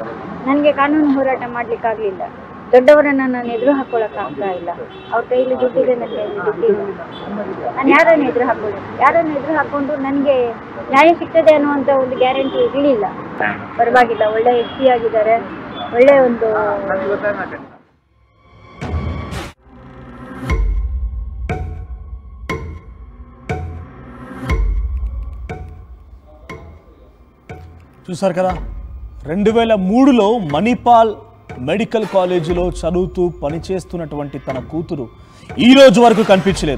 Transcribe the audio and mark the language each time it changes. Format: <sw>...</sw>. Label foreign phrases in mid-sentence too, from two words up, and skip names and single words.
<kn>ನನಗೆ ಕಾನೂನು ಹೋರಾಟ ಮಾಡ್ಲಿಕ್ಕಾಗ್ಲಿಲ್ಲ. ದೊಡ್ಡವರನ್ನ ನಾನು ಎದುರು ಹಾಕೊಳಕ್ ಆಗ್ತಾ ಇಲ್ಲ. ಅವ್ರ ಕೈಲಿ ದುಡ್ಡಿದೆ, ನನ್ನ ಕೈಲಿ ದುಡ್ಡಿದೆ. ನಾನು ಯಾರನ್ನು ಎದುರು ಹಾಕೊಂಡು ನನಗೆ ನ್ಯಾಯ ಸಿಗ್ತದೆ ಅನ್ನುವಂತ ಒಂದು ಗ್ಯಾರಂಟಿ ಇರಲಿಲ್ಲ. ಪರವಾಗಿಲ್ಲ, ಒಳ್ಳೆ ಎಸ್ಟಿ ಆಗಿದ್ದಾರೆ, ಒಳ್ಳೆ ಒಂದು</kn> <te>చూసారు కదా, 2003లో మణిపాల్ మెడికల్ కాలేజీలో చదువుతూ పనిచేస్తున్నటువంటి తన కూతురు ఈ రోజు వరకు కనిపించలేదు.</te>